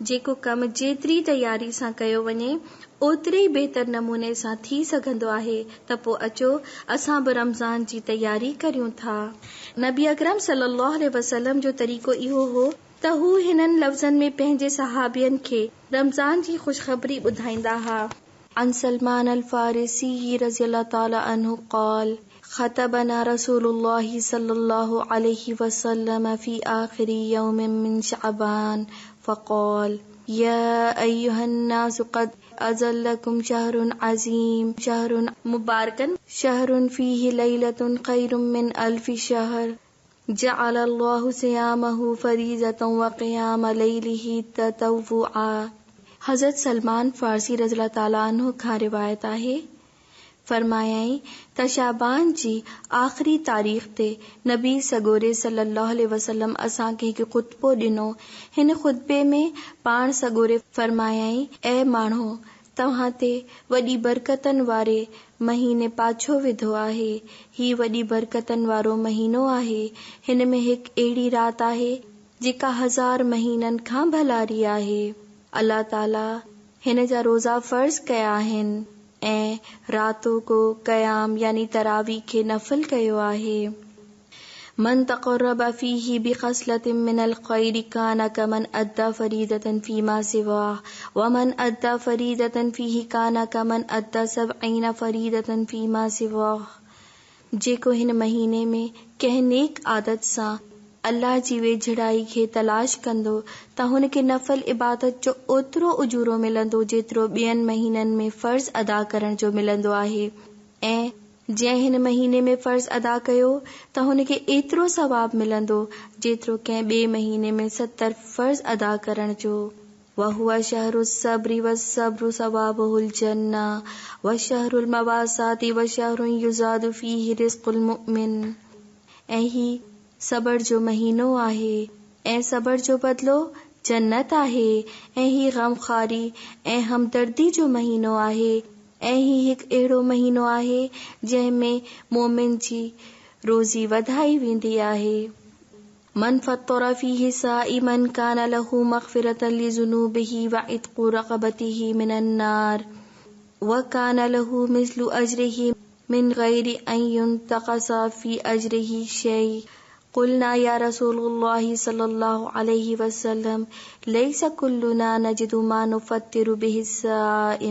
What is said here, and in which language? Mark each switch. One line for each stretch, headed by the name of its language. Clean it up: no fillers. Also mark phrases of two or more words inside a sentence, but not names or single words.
Sindhi: जेको कमु जेतिरी तयारी सां कयो वञे ओतिरे ई बहितर नमूने सां थी सघंदो आहे त पोइ अचो असां बि रमज़ान जी तयारी करियूं था। नबी अकरम
Arabic: صلى الله عليه وسلم
Sindhi: जो तरीक़ो इहो हो त हू हिननि लफ़्ज़नि में पंहिंजे सहाबियनि खे रमज़ान जी ख़ुशख़बरी ॿुधाईंदा हुआ।
Arabic: عن سلمان الفارسي رضي الله تعالى عنه قال خطبنا رسول الله صلى الله عليه وسلم في آخر يوم من شعبان فقال يا أيها الناس قد أظلكم شهر عظيم شهر مبارك شهر فيه ليلة خير من ألف شهر جعل الله صيامه فريضة وقيام ليله تطوعا.
Sindhi: हज़रत सलमान फारसी
Arabic: رضي الله تعالى عنه
Sindhi: खां रिवायत आहे, फरमायाई त शाबान जी आख़िरी तारीख़ ते नबी सगोरे
Arabic: صلى الله عليه وسلم
Sindhi: असांखे हिकु ख़ुतबो ॾिनो। हिन ख़ुतबे में पाण सगोरे फरमायाई, ऐ माण्हू, तव्हां ते वॾी बरकतनि वारे महीने पाछो विधो आहे। ही वॾी बरकतनि वारो महीनो आहे। हिन में हिकु अहिड़ी रात आहे जेका 1000 महीननि खां भलारी आहे। अल्लाह ताला हिन जा रोज़ा फ़र्ज़ कया आहिनि ऐं रातों को क़याम यानी तरावी खे नफ़िल कयो आहे।
Arabic: من تقرب فيه بخصلة من الخير كان كمن أدى فريضة فيما سواه ومن أدى فريضة فيه كان كمن أدى 70 فريضة فيما سواه.
Sindhi: जेको हिन महीने में कंहिं नेक आदत सां अल्लाह जी वेझड़ाई खे तलाश कंदो त हुनखे नफ़ल इबादत जो ओतिरो उजूरो मिलंदो जेतिरो ॿियनि महीननि में फ़र्ज़ अदा करण जो मिलंदो आहे, ऐं जंहिं हिन महीने में फ़र्ज़ अदा कयो त हुनखे एतिरो सवाब मिलंदो जेतिरो कंहिं ॿिए महीने में 70 फ़र्ज़ अदा करण जो।
Arabic: وهو شهر الصبر والصبر ثوابه الجنة وشهر المواساة وشهر يزاد فيه رزق المؤمن.
Sindhi: ऐं ही सबर जो महीनो आहे ऐं सबर जो बदलो जन्नत आहे। ऐं ही गमखारी ऐं हमदर्दी जो महीनो आहे। ऐं ही हिकु अहिड़ो महीनो आहे जंहिंमें मोमिन जी रोज़ी वधाई वेंदी आहे।
Arabic: من فطر فيه صائما كان له مغفرة لذنوبه وعتق رقبته من النار وكان له مثل أجره من غير أن ينتقص من أجره شيء. قلنا يا رسول الله صلى الله عليه وسلم ليس كلنا نجد ما نفطر به الصائم.